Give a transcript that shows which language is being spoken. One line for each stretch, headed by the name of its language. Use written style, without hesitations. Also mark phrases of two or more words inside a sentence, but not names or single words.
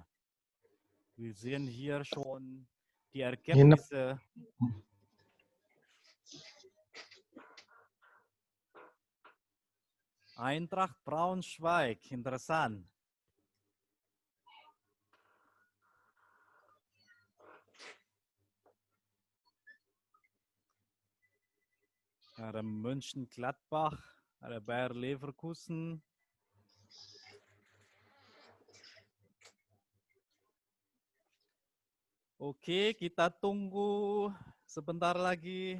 German: Wir sehen hier schon die Ergebnisse. Eintracht Braunschweig, interessant.
Indonesian: Ada Mönchengladbach, ada Bayer Leverkusen. Oke, kita tunggu sebentar lagi.